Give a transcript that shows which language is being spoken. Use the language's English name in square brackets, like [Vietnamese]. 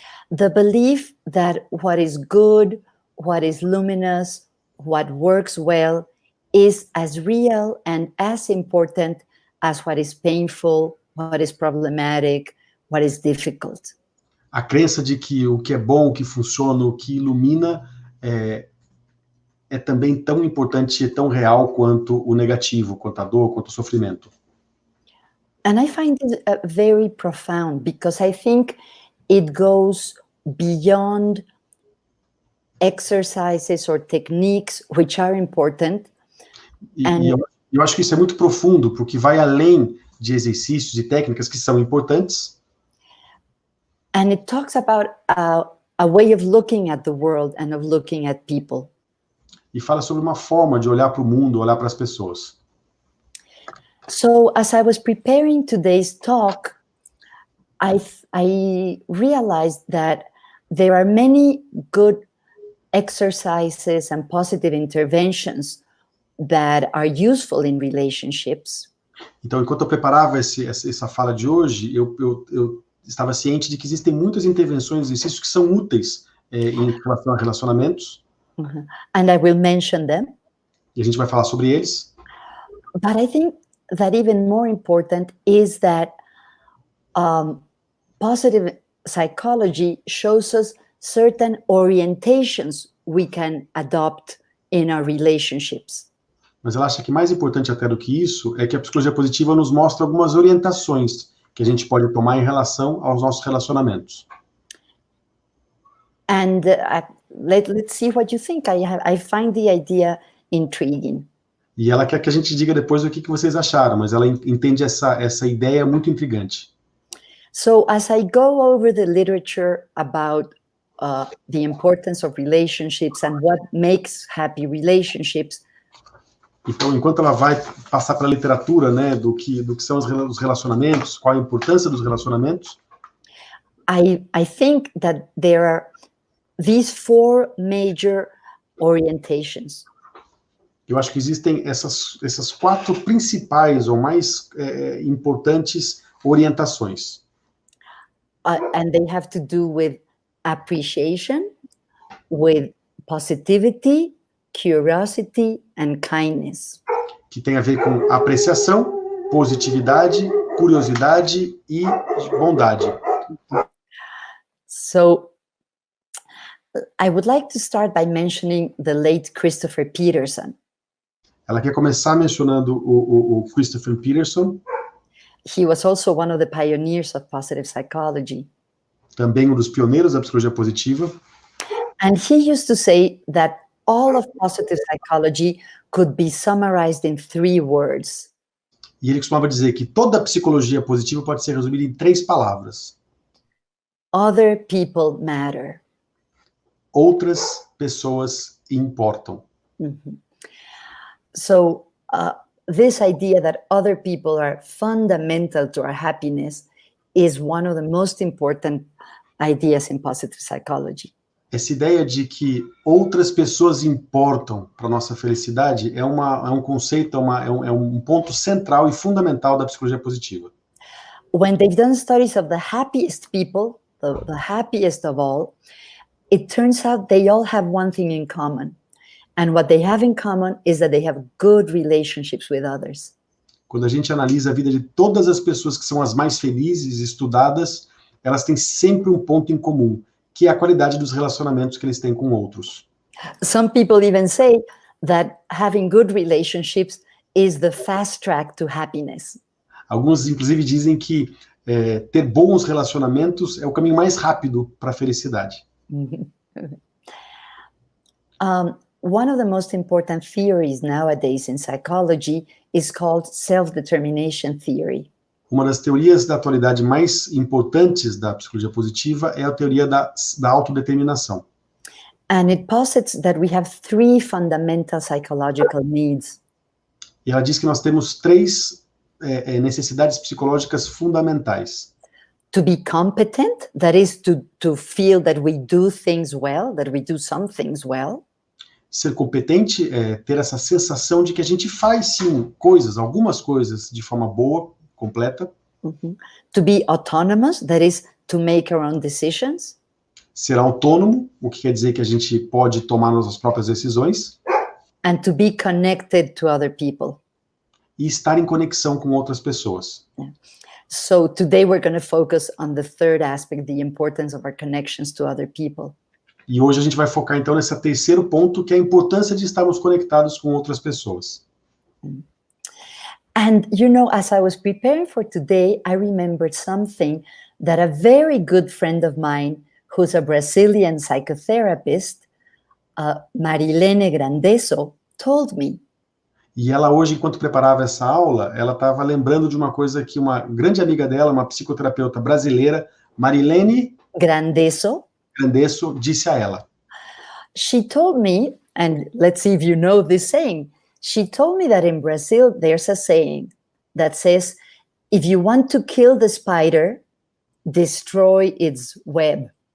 [English] The belief that what is good, what is luminous, what works well is as real and as important as what is painful, what is problematic, what is difficult. [Portuguese] A crença de que o que é bom, o que funciona, o que ilumina é também tão importante e tão real quanto o negativo, quanto a dor, quanto o sofrimento. [English] And I find it very profound because I think it goes beyond exercises or techniques which are important. [Portuguese] E eu acho que isso é muito profundo, porque vai além de exercícios e técnicas que são importantes. [English] And it talks about a way of looking at the world and of looking at people. [Portuguese] E fala sobre uma forma de olhar para o mundo, olhar para as pessoas. [English] So, as I was preparing today's talk, I realized that there are many good exercises and positive interventions that are useful in relationships. [Portuguese] Então, enquanto eu preparava essa fala de hoje, eu estava ciente de que existem muitas intervenções, exercícios que são úteis em relação a relacionamentos. [English] And I will mention them. [Portuguese] E a gente vai falar sobre eles. [English] But I think that even more important is that positive psychology shows us certain orientations we can adopt in our relationships. [Portuguese] Mas ela acha que mais importante até do que isso é que a psicologia positiva nos mostra algumas orientações que a gente pode tomar em relação aos nossos relacionamentos. [English] And let's see what you think. I find the idea intriguing. [Portuguese] E ela quer que a gente diga depois o que vocês acharam, mas ela entende essa ideia muito intrigante. [English] So as I go over the literature about the importance of relationships and what makes happy relationships. [Portuguese] Então, enquanto ela vai passar para a literatura, né, do que são os relacionamentos, qual a importância dos relacionamentos, [English] I think that there are these four major orientations. [Portuguese] Eu acho que existem essas quatro principais ou mais importantes orientações. [English] And they have to do with appreciation, with positivity, curiosity, and kindness. [Portuguese] Que tem a ver com apreciação, positividade, curiosidade e bondade. [English] So I would like to start by mentioning the late Christopher Peterson. [Portuguese] Ela quer começar mencionando o Christopher Peterson. [English] He was also one of the pioneers of positive psychology. [Portuguese] Também um dos pioneiros da psicologia positiva. [English] And he used to say that all of positive psychology could be summarized in 3 words. [Portuguese] E ele costumava dizer que toda a psicologia positiva pode ser resumida em 3 palavras. [English] Other people matter. [Portuguese] Outras pessoas importam. Mm-hmm. [English] So this idea that other people are fundamental to our happiness is one of the most important ideas in positive psychology. [Portuguese] Essa ideia de que outras pessoas importam para a nossa felicidade é um conceito, é um ponto central e fundamental da psicologia positiva. [English] When they've done studies of the happiest people, the happiest of all, it turns out they all have one thing in common. And what they have in common is that they have good relationships with others. [Portuguese] Quando a gente analisa a vida de todas as pessoas que são as mais felizes, estudadas, elas têm sempre um ponto em comum, que é a qualidade dos relacionamentos que eles têm com outros. [English] Some people even say that having good relationships is the fast track to happiness. [Portuguese] Alguns, inclusive, dizem que ter bons relacionamentos é o caminho mais rápido para a felicidade. [English] One of the most important theories nowadays in psychology is called self-determination theory. [Portuguese] Uma das teorias da atualidade mais importantes da psicologia positiva é a teoria da autodeterminação. [English] And it posits that we have 3 fundamental psychological needs. [Portuguese] E ela diz que nós temos 3 necessidades psicológicas fundamentais. [English] To be competent, that is to feel that we do things well, that we do some things well. [Portuguese] Ser competente é ter essa sensação de que a gente faz, sim, algumas coisas de forma boa, completa. Mm-hmm. [English] To be autonomous, that is to make our own decisions. [Portuguese] Ser autônomo, o que quer dizer que a gente pode tomar nossas próprias decisões. [English] And to be connected to other people. [Portuguese] E estar em conexão com outras pessoas. Yeah. [English] So today we're going to focus on the 3rd aspect, the importance of our connections to other people. [Portuguese] E hoje a gente vai focar então nesse 3º ponto, que é a importância de estarmos conectados com outras pessoas. [English] And you know, as I was preparing for today, I remembered something that a very good friend of mine, who's a Brazilian psychotherapist, Marilene Grandesso, told me. [Portuguese] E ela hoje, enquanto preparava essa aula, ela estava lembrando de uma coisa que uma grande amiga dela, uma psicoterapeuta brasileira, Marilene Grandesso, disse a ela. [English] She told me, and let's see if you know this saying, she told me that in Brazil there's a saying that says, if you want to kill the spider, destroy its web.